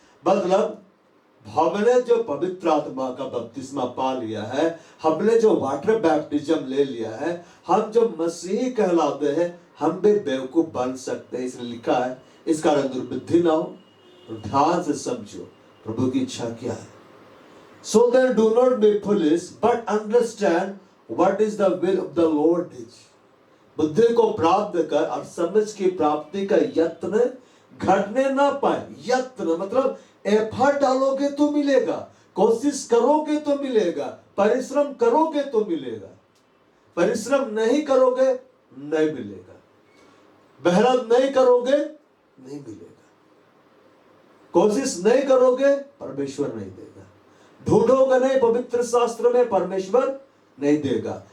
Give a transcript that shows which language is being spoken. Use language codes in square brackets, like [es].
[hi] मतलब हमने जो पवित्र आत्मा का बपतिस्मा पा लिया है, हमने जो वाटर बैप्टिज्म ले लिया है, हम जो मसीही कहलाते हैं, हम भी बेवकूफ बन सकते हैं। इसलिए लिखा है इस कारण दुर्बुद्धि ना हो, ध्यान से समझो प्रभु की इच्छा क्या है। [en] So then do not be foolish but understand what is the will of the Lord is। [hi] बुद्धि को प्राप्त कर और समझ की प्राप्ति का यत्न घटने ना पाए। यत्न मतलब एफर्ट डालोगे तो मिलेगा, कोशिश करोगे तो मिलेगा, परिश्रम करोगे तो मिलेगा, परिश्रम नहीं करोगे नहीं मिलेगा, मेहनत नहीं करोगे नहीं मिलेगा, कोशिश नहीं करोगे परमेश्वर नहीं देगा, ढूंढोगे नहीं पवित्र शास्त्र में परमेश्वर नहीं देगा।